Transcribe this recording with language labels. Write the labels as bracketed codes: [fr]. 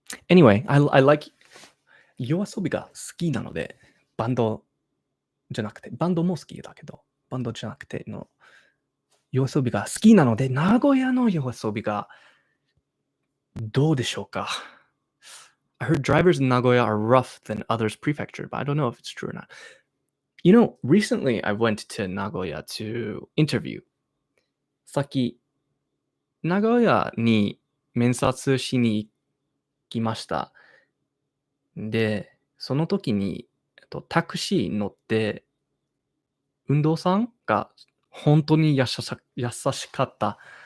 [en] Anyway, I like [ja] 夜遊びが好きなので、バンドじゃなくて、バンドも好きだけど、バンドじゃなくての夜遊びが好きなので、名古屋の夜遊びがどうでしょうか？ [en] I heard drivers in Nagoya are rough than others prefecture, but I don't know if it's true or not. You know, recently I went to Nagoya to interview. [ja] さっき、名古屋に面接しに行きました。で、その時に、タクシー乗って運動さんが本当に優しかった。